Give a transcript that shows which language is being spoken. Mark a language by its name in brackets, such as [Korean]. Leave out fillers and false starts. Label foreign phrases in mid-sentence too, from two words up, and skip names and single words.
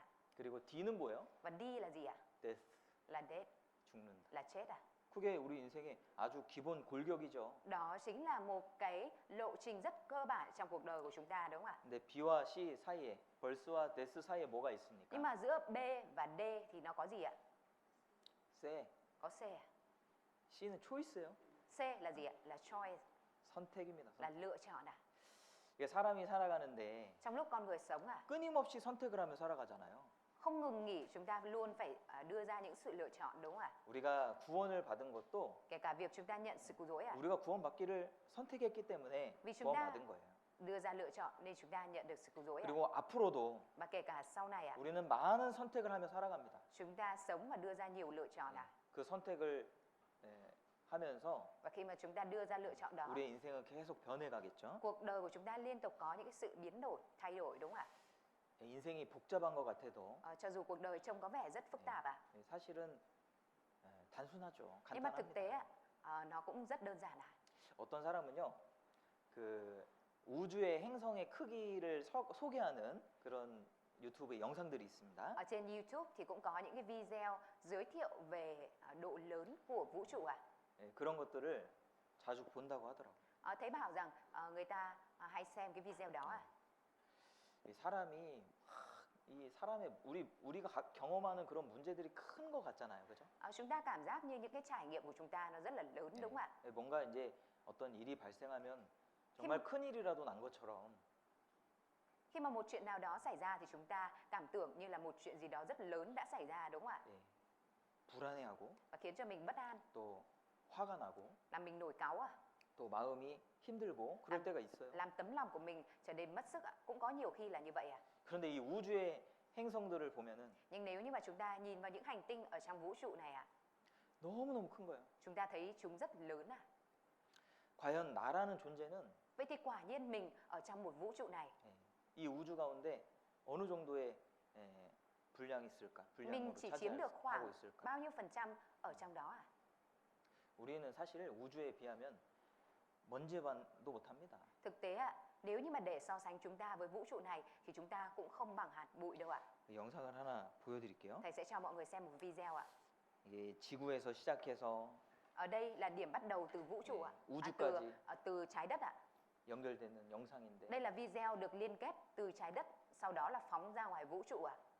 [Korean] 그리고 D는 뭐예요? [Vietnamese] Và D là gì ạ? death Là death, [Korean] 죽는다. [Vietnamese] là chết à. [Korean] 그게 우리 인생의 아주 기본 골격이죠. [Vietnamese] Đó chính là một cái lộ trình rất cơ bản trong cuộc đời của chúng ta, đúng không ạ? [Korean] 근데 B와 C 사이에 birth와 death 사이에 뭐가 있습니까? [Vietnamese] Nhưng mà giữa B và D thì nó có gì ạ? C. Có C à? [Korean] C는 choice예요. [Vietnamese] C là gì ạ? Là choice, [Korean] 선택입니다. [Vietnamese] là lựa chọn à? [Korean] 이게 사람이 살아가는데 [Vietnamese] Trong lúc con người sống à, [Korean] 끊임없이 선택을 하며 살아가잖아요. [Vietnamese] không ngừng nghỉ chúng ta luôn phải đưa ra những sự lựa chọn, đúng không ạ? [Korean] 우리가 구원을 받은 것도 [Vietnamese] Kể cả việc chúng ta nhận sự cứu rỗi à, [Korean] 우리가 구원받기를 선택했기 때문에 [Vietnamese] vì chúng ta [Korean] 구원받은 거예요. [Vietnamese] đưa ra lựa chọn nên chúng ta nhận được sự cứu rỗi à. [Korean] 그리고 앞으로도 [Vietnamese] Và kể cả sau này à, [Korean] 우리는 많은 선택을 하며 살아갑니다. [Vietnamese] chúng ta sống và đưa ra nhiều lựa chọn à. [Korean] 그 선택을 하면서 [Vietnamese] Và khi mà chúng ta đưa ra lựa chọn đó, [Korean] 우리의 인생은 계속 변해가겠죠. [Vietnamese] cuộc đời của chúng ta liên tục có những cái sự biến đổi, thay đổi, đúng không ạ? [Korean] 인생이 복잡한 것 같아도 [Vietnamese] Cho dù cuộc đời trông có vẻ rất phức tạp à, [Korean] 사실은 단순하죠. [Vietnamese] nhưng mà thực tế [Korean] 간단합니다. [Vietnamese] nó cũng rất đơn giản à. [Korean] 어떤 사람은요, 그 우주의 행성의 크기를 소개하는 그런 유튜브 영상들이 있습니다. [Vietnamese] Ở trên YouTube thì cũng có những cái video giới thiệu về độ lớn của vũ trụ à. [Korean] 그런 것들을 자주 본다고 하더라고요. [Vietnamese] Thấy bảo rằng người ta hay xem cái video đó à. [Korean] 이 사람이 이 사람의 우리가 경험하는 그런 문제들이 큰 것 같잖아요, 그죠? [Vietnamese] Chúng ta cảm giác như những cái trải nghiệm của chúng ta nó rất là lớn, đúng không ạ? [Korean] 뭔가 이제 어떤 일이 발생하면 정말 큰 일이라도 난 것처럼 [Vietnamese] Khi mà một chuyện nào đó xảy ra thì chúng ta cảm tưởng như là một chuyện gì đó rất lớn đã xảy ra, đúng không ạ? [Korean] 불안해하고 [Vietnamese] Và khiến cho mình bất an, [Korean] 또 화가 나고 [Vietnamese] làm mình nổi cáu à, [Korean] 또 마음이 힘들고 그럴 때가 있어요. [Vietnamese] làm tấm lòng của mình trở nên mất sức ạ. Cũng có nhiều khi là như vậy à. [Korean] 그런데 이 우주의 행성들을 보면은 [Vietnamese] Nhưng nếu như mà chúng ta nhìn vào những hành tinh ở trong vũ trụ này ạ, [Korean] 너무너무 큰 거예요. [Vietnamese] chúng ta thấy chúng rất lớn à. [Korean] 과연 나라는 존재는 [Vietnamese] Vậy thì quả nhiên mình ở trong một vũ trụ này, [Korean] 이 우주 가운데 어느 정도의 분량이 있을까? [Vietnamese] mình [Korean] 분량으로 [Vietnamese] chỉ chiếm được [Korean] 차지하고 [Vietnamese] khoảng [Korean] 있을까? [Vietnamese] bao nhiêu phần trăm ở trong đó à? [Korean] 우리는 사실 우주에 비하면 먼지반도 못합니다. [Vietnamese] Thực tế ạ, nếu như mà để so sánh chúng ta với vũ trụ này thì chúng ta cũng không bằng hạt bụi đâu ạ. [Korean] 영상을 하나 보여드릴게요. [Vietnamese] Thầy sẽ cho mọi người xem một video ạ. [Korean] 이게 지구에서 시작해서 [Vietnamese] Ở đây là điểm bắt đầu từ vũ trụ ạ. [Korean] 우주까지 [Vietnamese] Từ trái đất ạ. [Korean] 연결되는 영상인데 [Vietnamese] Đây là video được liên kết từ trái đất, sau đó là phóng ra ngoài vũ trụ ạ.